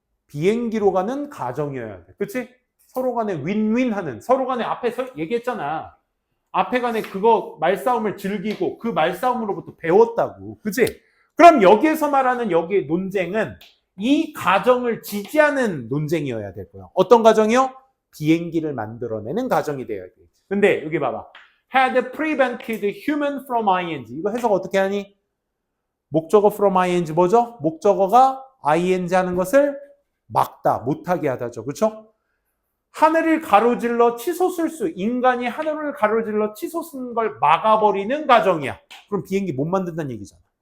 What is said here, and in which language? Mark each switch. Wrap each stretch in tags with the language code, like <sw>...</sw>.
<ko>비행기로 가는 가정이어야 돼. 그치? 서로 간에 윈윈하는, 서로 간에 앞에서 얘기했잖아. 앞에 간에 그거 말싸움을 즐기고 그 말싸움으로부터 배웠다고. 그치? 그럼 여기에서 말하는 여기의 논쟁은 이 가정을 지지하는 논쟁이어야 될 거야. 어떤 가정이요? 비행기를 만들어내는 가정이 되어야 돼. 근데 여기 봐봐.</ko> <en>had prevented human from ing.</en> <ko>이거 해석 어떻게 하니? 목적어 from ing 뭐죠? 목적어가 ing 하는 것을 막다, 못하게 하다죠. 그렇죠? 하늘을 가로질러 치솟을 수, 인간이 하늘을 가로질러 치솟는 걸 막아버리는 가정이야. 그럼 비행기 못 만든다는 얘기잖아.</ko>